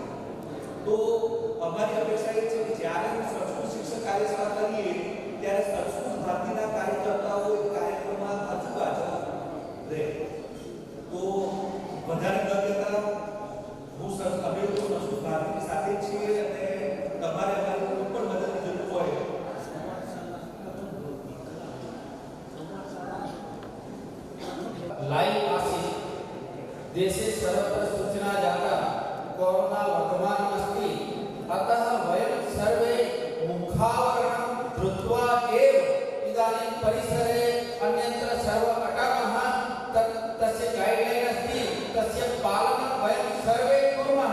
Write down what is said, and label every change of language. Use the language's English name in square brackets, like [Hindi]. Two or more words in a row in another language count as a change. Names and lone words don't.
[Gujarati] તો અમારી અપેક્ષા એ છે કે જ્યારે સંસ્કૃત શિક્ષક કાર્યશાળા કરીએ ત્યારે સંસ્કૃત ભારતીના કાર્યકર્તાઓ એક કાર્યક્રમમાં આજુબાજુ રહે. તો વધારે ન કહેતા હું અમે લોકો સંસ્કૃત ભારતીની સાથે છીએ અને તમારે અમારી કોઈ પણ મદદની જરૂર હોય [Sanskrit] लाइव आसीत् देशे सर्वत्र सूचना जाता कोरोना वर्धमान अस्ति अतः वयं सर्वे मुखावरणं धृत्वा एव इदानीं परिसरे अन्यत्र सर्व अटामः तस्य गाइडलाइन अस्ति तस्य पालनं वयं सर्वे कुर्मः.